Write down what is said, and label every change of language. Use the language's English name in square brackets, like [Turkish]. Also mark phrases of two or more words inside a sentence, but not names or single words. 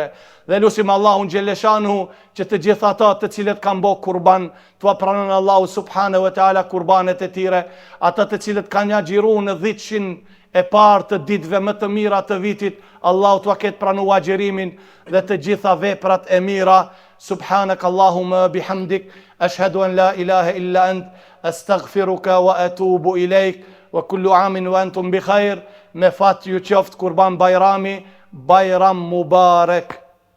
[Albanian] Dhe lusim Allahun xhelleshanu që të gjithë ata të cilët kanë bërë kurban, t'ua pranon Allahu [Arabic] سبحانه وتعالى [Albanian] kurbanet e tyre, ata të cilët kanë agjiruar në 10 e parë të ditëve më të mira të vitit, Allahu t'ua ketë pranuar agjerimin dhe të gjitha veprat e mira. [Arabic] سبحانك اللهم وبحمدك أشهد أن لا إله إلا أنت أستغفرك وأتوب إليك وكل عام وأنتم بخير. [Albanian] Me fat ju qoftë kurban Bajrami, Bajram Mubarak.